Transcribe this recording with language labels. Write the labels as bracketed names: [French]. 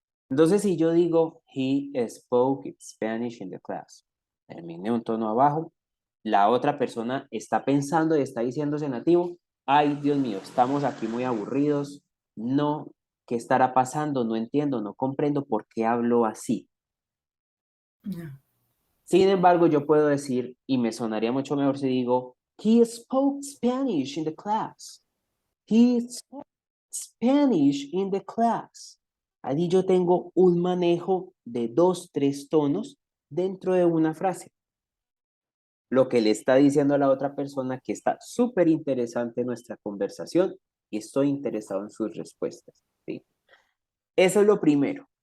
[Spanish] Entonces, si yo digo, [English] he spoke Spanish in the class, [Spanish] terminé un tono abajo, la otra persona está pensando y está diciéndose nativo, ay, Dios mío, estamos aquí muy aburridos, no, ¿qué estará pasando? No entiendo, no comprendo por qué hablo así. No. Sin embargo, yo puedo decir, y me sonaría mucho mejor si digo, [English] he spoke Spanish in the class. He spoke Spanish in the class. [Spanish] Allí yo tengo un manejo de 2, 3 tonos dentro de una frase. Lo que le está diciendo a la otra persona que está súper interesante en nuestra conversación y estoy interesado en sus respuestas. ¿Sí? Eso es lo primero.